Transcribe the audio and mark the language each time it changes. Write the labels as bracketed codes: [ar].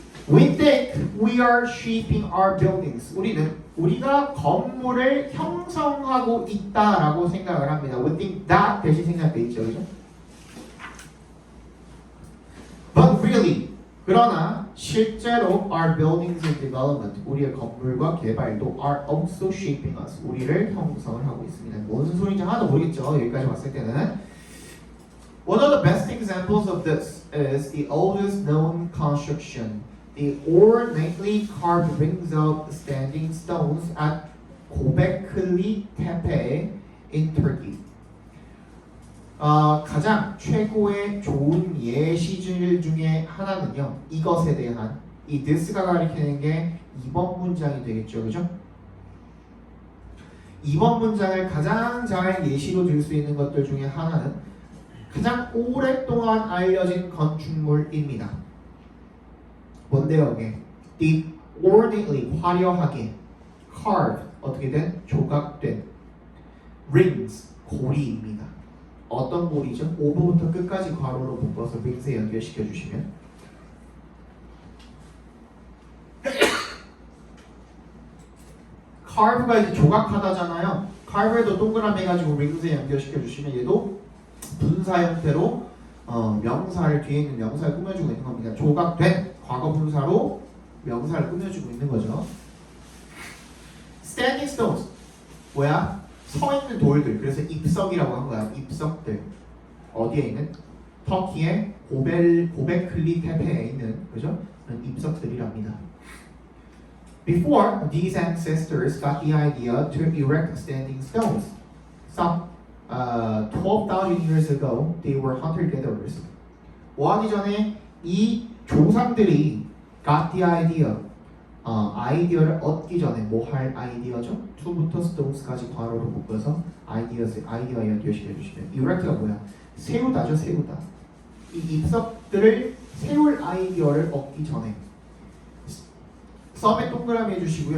[en] We think we are shaping our buildings. [ko] 우리가 건물을 형성하고 있다라고 생각을 합니다. [en] We think that [ko] 대신 생략돼 있죠. 그죠? [en] But really, [ko] 그러나 실제로 [en] our buildings and development, [ko] 우리의 건물과 개발도 [en] are also shaping us. [ko] 우리를 형성을 하고 있습니다. 무슨 소리인지 하나도 모르겠죠. 여기까지 봤을 때는. [en] One of the best examples of this is the oldest known construction, the ornately carved rings of standing stones at Göbekli Tepe in Turkey. [ko] 가장 최고의 좋은 예시들 중에 하나는요. 이것에 대한 이 this가 가리키는 게 2번 문장이 되겠죠. 그죠? 2번 문장을 가장 잘 예시로 들 수 있는 것들 중에 하나는 가장 오랫동안 알려진 건축물입니다. 뭔데요? 이게? [en] The ornately, [ko] 화려하게 carved, 어떻게 된? 조각된 rings, 고리입니다. 어떤 고리죠? 5부부터 끝까지 괄호로 묶어서 rings에 연결시켜 주시면 carve가 이제 조각하다잖아요. carve도 동그라미 해가지고 rings에 연결시켜 주시면 얘도 분사 형태로 명사를 뒤에 있는 명사를 꾸며주고 있는 겁니다. 조각된 과거 분사로 명사를 꾸며주고 있는 거죠. [en] Standing stones [ko] 뭐야? 서 있는 돌들. 그래서 입석이라고 한 거야. 입석들. 어디에 있는? 터키의 고베클리 테페에 있는 그죠? 입석들이랍니다. [en] Before these ancestors got the idea to erect standing stones, some 12,000 years ago, they were hunter-gatherers. [ko] 뭐하기 전에 이 조상들이 [en] got the idea, [ko] 아이디어를 얻기 전에 뭐 할 아이디어죠? to부터 stones까지 괄호로 묶어서 아이디어 연결시켜 주시면 erect가 뭐야? 세우다죠, 세우다. 이 입석들을 세울 아이디어를 얻기 전에 썸에 동그라미 해주시고요.